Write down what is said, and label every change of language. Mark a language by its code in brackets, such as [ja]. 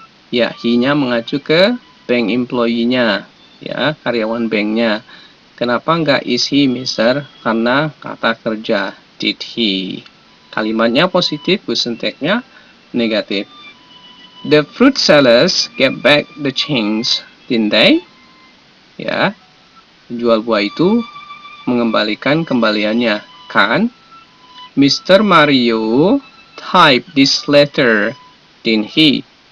[id] Ya, he-nya mengacu ke bank employee-nya, ya, karyawan banknya. Kenapa nggak [en] is he, [id] Mister? Karena kata kerja, [en] did he. [id] Kalimatnya positif, question tag-nya negatif. [en] The fruit sellers get back the change, didn't they? [id] Ya, penjual buah itu mengembalikan kembaliannya, kan? [en] Mr. Mario type this letter, didn't he?